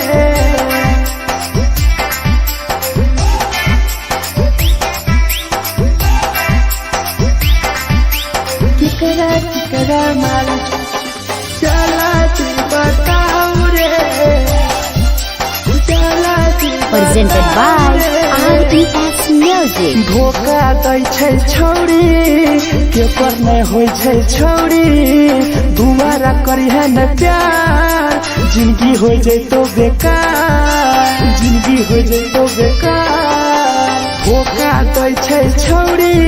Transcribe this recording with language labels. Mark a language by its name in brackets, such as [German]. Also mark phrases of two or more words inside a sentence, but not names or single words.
[Maithili] केकरा माल जला दी बताऊ रे, जला दी [English] Presented by RES Music. [Maithili] धोखा दै छै छौरी, केकर नै होइ छै छौरी, दुबारा करिहे न प्यार, जिंदगी हो जैतो बेकार, जिंदगी हो जैतो बेकार, धोखा दै छै छौरी।